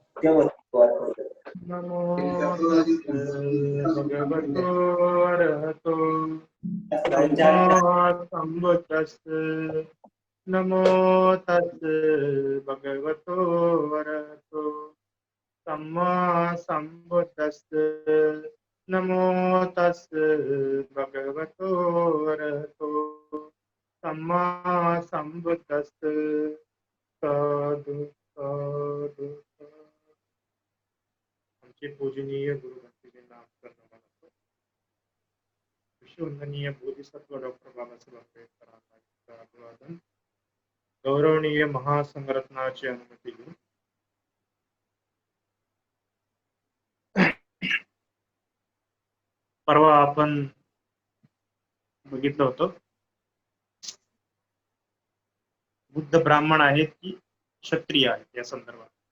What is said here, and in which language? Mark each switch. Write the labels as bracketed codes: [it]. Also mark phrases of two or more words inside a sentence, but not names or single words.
[pi] नमो तस्से भगवतो अरहतो सम्मा सम्बुद्दस्से नमो तस्से भगवतो अरहतो सम्मा सम्बुद्दस्से नमो तस्से भगवतो अरहतो सम्मा सम्बुद्दस्से साधु साधु [mr] आमचे पूजनीय गुरु भक्तीचे नामकरण विश्ववंदनीय बोधिसत्व डॉक्टर बाबासाहेब आंबेडकर अभिवादन. गौरवनीय महासंघरत्नाची अनुमती घेऊन परवा आपण बघितलं होतं बुद्ध ब्राह्मण आहेत की क्षत्रिय आहेत या संदर्भात.